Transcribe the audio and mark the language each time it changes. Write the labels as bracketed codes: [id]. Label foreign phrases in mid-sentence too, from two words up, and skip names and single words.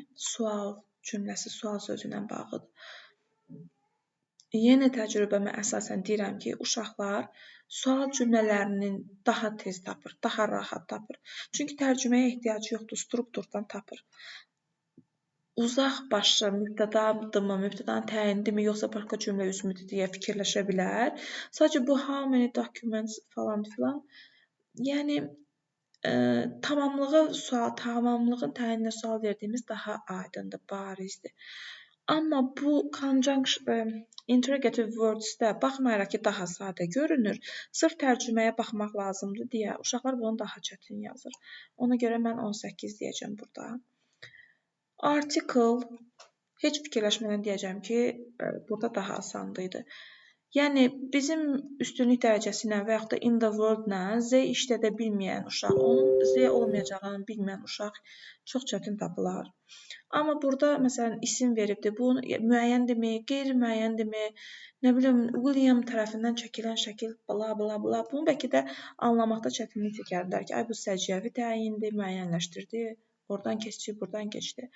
[az] Sual cümləsi, sual sözü ilə bağlıdır. Yenə təcrübəmə əsasən deyirəm ki, uşaqlar sual cümlələrinin daha tez tapır, daha rahat tapır. Çünki tərcüməyə ehtiyacı yoxdur, strukturdan tapır. Uzaq başlı mübtədadırmı, mübtədanın təyinindimi, yoxsa başqa cümlə üzümüdür deyə fikirləşə bilər. Sadəcə bu [en] how many documents [az] falan filan. Yəni tamamlığın təyininə sual verdiyimiz daha aydındır, barizdir. Amma bu [en] interrogative words- [az] də baxmayaraq ki, daha sadə görünür, sırf tərcüməyə baxmaq lazımdır deyə uşaqlar bunu daha çətin yazır. Ona görə mən 18 deyəcəm burada. Article, heç fikirləşmədən deyəcəm ki, burada daha asandır. Yəni, bizim üstünlük dərəcəsi ilə və yaxud da [en] in the world- [az] la Z işlədə bilməyən uşaq, onun Z olmayacağını bilməyən uşaq çox çətin tapılar. Amma burada, məsələn, isim veribdir. Bu müəyyəndirmi, qeyri-müəyyəndirmi, nə bilim, William tərəfindən çəkilən şəkil, bla, bla, bla. Bunu bəlkə də anlamaqda çətinlik çəkərlər ki, ay, bu səciyyəvi təyindir, müəyyənləşdirdi, oradan keçdi, buradan keçdi.